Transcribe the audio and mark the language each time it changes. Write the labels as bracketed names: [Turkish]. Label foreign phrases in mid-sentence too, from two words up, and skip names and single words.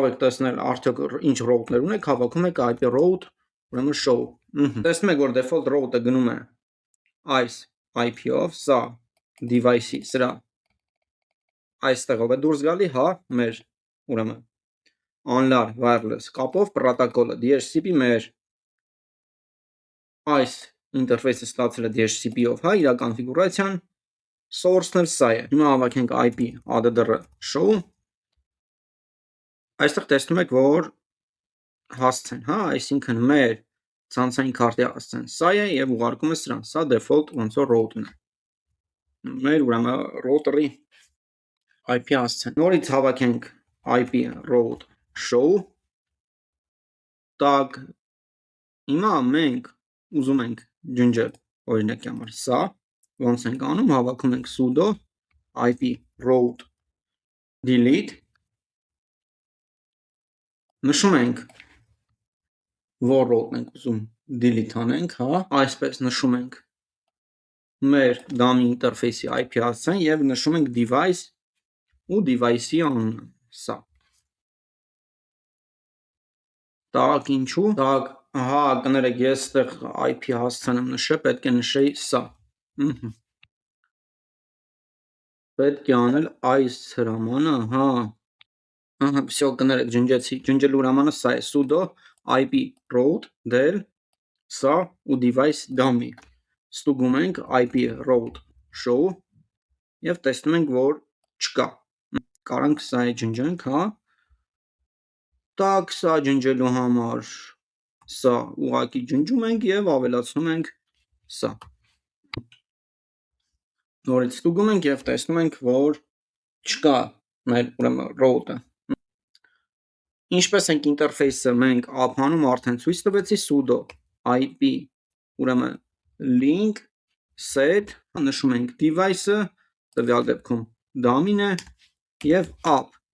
[Armenian] եք տեսնել արդյոք ինչ route-ներ ունեք, հավաքում եք [English] IP route, [Armenian] ուրեմն show։ Տեսնում եք, որ [English] default route-ը [Armenian] գնում է այս IP-ով, սա device-ի, սրա այստեղով է դուրս գալի, հա, մեր ուրեմն անլար wireless կապով պրոտոկոլը DHCP մեր այս ինտերֆեյսը ստացել է DHCP-ով, հա, իր կոնֆիգուրացիան, source-ն էլ սա է։ Հիմա հավաքենք [English] IP addr show, [Armenian] այստեղ տեսնում եք, որ հասցեն, հա, այսինքն մեր ցանցային քարտի հասցեն սա է և ուղարկում է սրան, սա default ոնց որ route-ն է։ Մեր ուրեմն router-ի IP հասցեն։ Նորից հավաքենք [English] IP route show, [Armenian] так, հիմա մենք ուզում ենք ջնջել, օրինակի համար սա, ոնց ենք անում, հավաքում ենք [English] sudo IP route delete, [Armenian] նշում ենք որ route ենք ուզում delete անենք, հա, այսպես նշում ենք մեր DAMI ինտերֆեյսի IP հասցեն եւ նշում ենք device ու device-ի անունը, սա։ Так, ինչու։ Так, ահա, կներեք, ես այդտեղ IP հասցեն եմ նշել, պետք է նշեի սա։ Պետք է անել այս հրամանը, հա։ Ահա, всё, կներեք, ջնջեցի։ Ջնջելու հրամանը սա է, [English] sudo IP root del [Armenian] սա ու [English] device dummy։ [Armenian] Ստուգում ենք [English] IP root show [Armenian] եւ տեսնում ենք, որ չկա։ Կարանք սա է ջնջենք, հա։ Так, սա ջնջելու համար սա ուղղակի ջնջում ենք եւ ավելացնում ենք սա։ Նորից ստուգում ենք եւ տեսնում ենք, որ չկա մեր ուրեմն root-ը։ Ինչպես ենք ինտերֆեյսը մենք ափանում արդեն ցույց տվեցի [English] sudo IP [Armenian] ուրեմն [English] link set [Armenian] նշում ենք device-ը, տվյալ դեպքում DAMI-ն է եւ app։